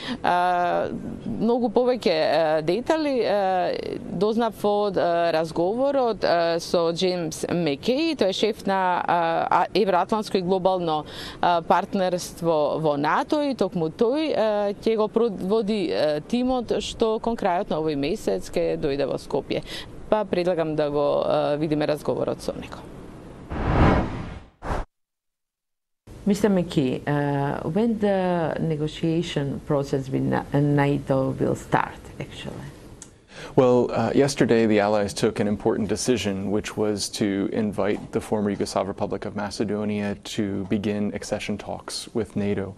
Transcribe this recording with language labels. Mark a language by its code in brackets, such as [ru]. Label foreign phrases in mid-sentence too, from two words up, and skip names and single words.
[mk] Многу повеќе детали дознав од разговорот со Джеймс Мекеј, тој е шеф на Евроатлантско и глобално партнерство во НАТО и токму тој ќе го проводи тимот што кон крајот на овој месец ќе дојде во Скопје. Па предлагам да го видиме разговорот со него. [en] Mr. McKee, when the negotiation process with NATO will start, actually? Well, yesterday the Allies took an important decision, which was to invite the former Yugoslav Republic of Macedonia to begin accession talks with NATO.